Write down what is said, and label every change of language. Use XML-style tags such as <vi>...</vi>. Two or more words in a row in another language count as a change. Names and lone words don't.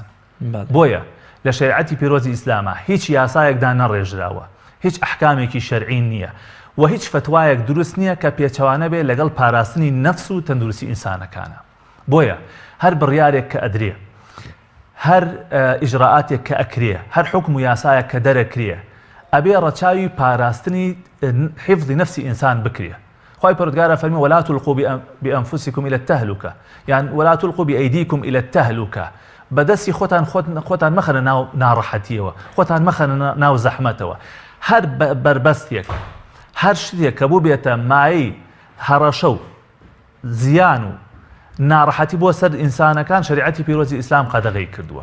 <ckb>بۆیە لە شەریعەتی پیرۆزی ئیسلامە هیچ یاسایەکدا نەڕێژراوە، هیچ ئەحکامێکی شەرعی نییە و هیچ فتوایەک دروست نییە کە پێچەوانە بێ لەگەڵ پاراستنی نەفس و تەندروستی ئینسانەکانە. بۆیە هەر بڕیارێک کە ئەدرێ، هەر ئیجراعاتێک کە ئەکرێ، هەر حکم و یاسایەک کە دەرەکرێ ئەبێ ڕەچاوی پاراستنی حفظی نەفسی ئینسان بکرێ. خوای پەروەردگار فەرمی</ckb> <ar>ولا تلقوا بأنفسكم إلى التهلكة، يعني ولا تلقوا بأيديكم إلى التهلكة.</ar> <ckb>بەدەستی خۆتان مەخەنە ناو ناڕەحەتیەوە، خۆتان مەخەنە ناو زەحمەتەوە. هەر بربەستێک، هەر شتێک کە بوو بێتە مایەی هەڕەشە و زیان و ناڕەحەتی بۆ سەر ئینسانەکان شەریعەتی پیرۆزی ئیسلام قەدەغەی کردووە.</ckb>